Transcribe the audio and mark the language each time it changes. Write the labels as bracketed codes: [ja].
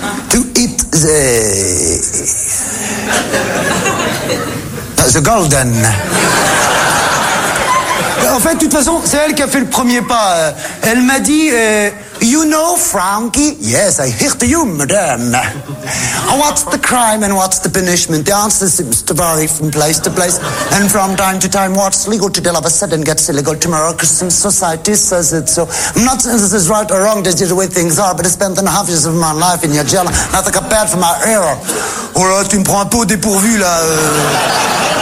[en] To eat the golden. [fr] En fait, de toute façon, c'est elle qui a fait le premier pas. Elle m'a dit, [en] you know, [fr] Frankie? [en] Yes, I hear to you, madame. What's the crime and what's the punishment? The answer seems to vary from place to place. And from time to time, what's legal today, all of a sudden gets illegal tomorrow, because some society says it. So I'm not saying this is right or wrong, this is the way things are, but I spent 1.5 years of my life in your jail, nothing compared for my error. [fr] Oh là, tu me prends un peu au dépourvu, là.